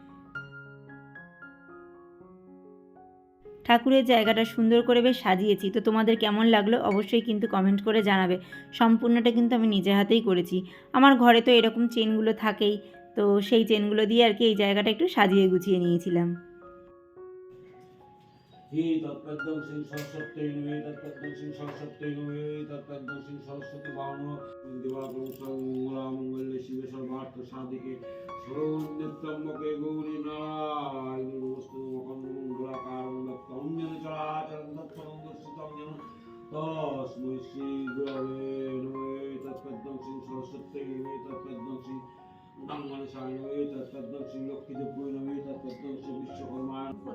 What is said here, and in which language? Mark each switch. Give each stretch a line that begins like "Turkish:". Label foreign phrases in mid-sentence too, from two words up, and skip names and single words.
Bangla: ঠাকুরের জায়গাটা সুন্দর করে বেশ সাজিয়েছি, তো তোমাদের কেমন লাগলো অবশ্যই কিন্তু কমেন্ট করে জানাবে। সম্পূর্ণটা কিন্তু আমি নিজের হাতেই করেছি। আমার ঘরে তো এরকম চেনগুলো থাকেই, তো সেই চেনগুলো দিয়ে আর কি এই জায়গাটা একটু সাজিয়ে গুছিয়ে নিয়েছিলাম।
Sanskrit: हि तत्पद्मं सिंह सरस्वत्यै नमः तत्पद्मं सिंह सरस्वत्यै नमः तत्पद्मं सिंह सरस्वती भावनो दिवाकरं सर्वमङ्गलमङ्गल्ये शिवे सर्वार्थ साधिके शरण्यत्र्यम्बके गौरी नारायणि नमोस्तुते मकरन्दकुण्डलाकारं वक्त्रं येन चराचरं तत्पदं दर्शितं येन तस्मै श्रीगुरवे नमः तत्पद्मं सिंह सरस्वत्यै नमः तत्पद्मं सिंह गङ्गणेशाय नमः तत्पद्मं सिंह लक्ष्मीदेव्यै नमः तत्पद्मं सिंह विश्वकर्माय